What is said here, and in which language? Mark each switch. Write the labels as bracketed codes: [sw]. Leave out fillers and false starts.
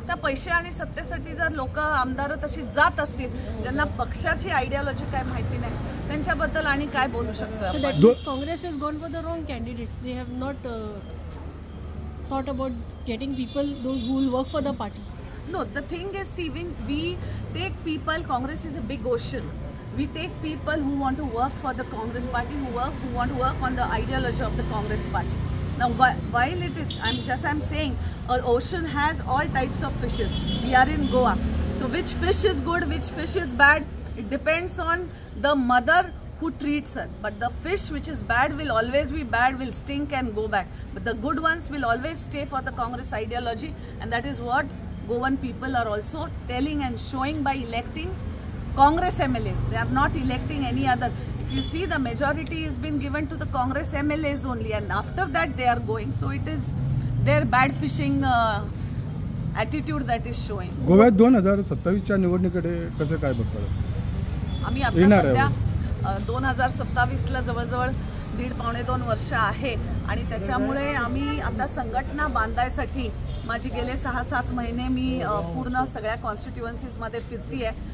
[mr] त्या पैसे आणि सत्तेसाठी जर लोक आमदार तशी जात असतील ज्यांना पक्षाची आयडियोलॉजी काय माहिती नाही त्यांच्याबद्दल आणि काय बोलू शकतो. [en] Congress is gone for the wrong candidates. They have not thought about getting people those who will work for the party. No, the thing is, see, when we take people, Congress is a big ocean. We take people who want to work for the Congress party, who want to work on the ideology of the Congress party. Now, while it is, I'm saying, an ocean has all types of fishes. We are in Goa, so which fish is good, which fish is bad, it depends on the mother who treats her. But the fish which is bad will always be bad, will stink and go back. But the good ones will always stay for the Congress ideology, and that is what Goan people are also telling and showing by electing Congress MLAs. They are not electing any other. If you see, the majority has been given to the Congress MLAs only, and after that they are going. So it is their bad fishing attitude that is showing. [mr] गोव्यात 2027च्या निवडणुकीकडे कसं काय बघतात? आम्ही आता सध्या 2027ला जवळजवळ 1.5-2 वर्ष आहे आणि त्याच्यामुळे आम्ही आता संघटना बांधायसाठी माझी गेले 6-7 महिने मी पूर्ण सगळ्या कॉन्स्टिट्युएन्सीजमध्ये फिरती आहे.